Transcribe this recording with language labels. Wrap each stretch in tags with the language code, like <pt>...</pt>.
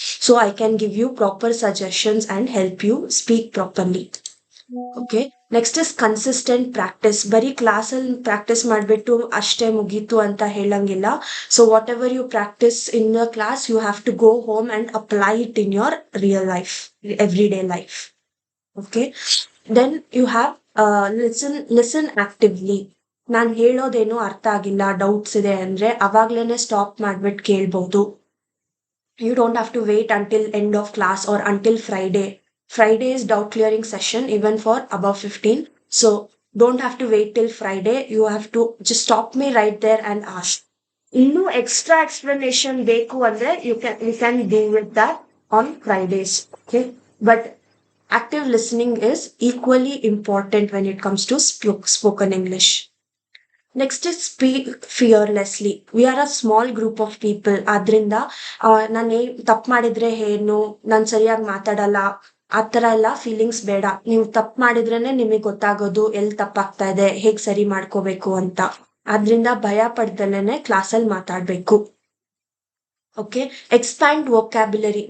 <en>So I can give you proper suggestions and help you speak properly. Okay, next is consistent practice.</en> <kn>ಬರೀ class ಅಲ್ಲಿ practice ಮಾಡ್ಬಿಟ್ಟು ಅಷ್ಟೇ ಮುಗೀತು ಅಂತ ಹೇಳಂಗಿಲ್ಲ.</kn> <en>So whatever you practice in the class, you have to go home and apply it in your real life, everyday life. Okay, then you have listen actively.</en> <kn>ನಾನು ಹೇಳೋದೇನು ಅರ್ಥ ಆಗಿಲ್ಲ, ಡೌಟ್ಸ್ ಇದೆ ಅಂದ್ರೆ ಅವಾಗ್ಲೇನೆ ಸ್ಟಾಪ್ ಮಾಡ್ಬಿಟ್ಟು ಕೇಳ್ಬಹುದು.</kn> <en>You don't have to wait until end of class or until Friday. Friday is doubt clearing session even for above 15. So don't have to wait till Friday. You have to just stop me right there and ask.</en> <kn>ಇನ್ನೂ extra explanation ಬೇಕು ಅಂದ್ರೆ</kn> <en>you can deal with that on Fridays. Okay, but active listening is equally important when it comes to spoken English. Next is speak fearlessly. We are a small group of people.</en> <kn>ಆದ್ರಿಂದ ನಾನು ತಪ್ಪು ಮಾಡಿದ್ರೆ ಏನು, ನಾನು ಸರಿಯಾಗಿ ಮಾತಾಡಲ್ಲ, ಆ ಥರ ಎಲ್ಲ ಫೀಲಿಂಗ್ಸ್ ಬೇಡ. ನೀವು ತಪ್ಪು ಮಾಡಿದ್ರೇನೆ ನಿಮಗೆ ಗೊತ್ತಾಗೋದು ಎಲ್ಲಿ ತಪ್ಪಾಗ್ತಾ ಇದೆ, ಹೇಗೆ ಸರಿ ಮಾಡ್ಕೋಬೇಕು ಅಂತ. ಆದ್ರಿಂದ ಭಯ ಪಡ್ದಲೇನೆ ಕ್ಲಾಸಲ್ಲಿ ಮಾತಾಡಬೇಕು. Okay,</kn> <en>Expand vocabulary.</en>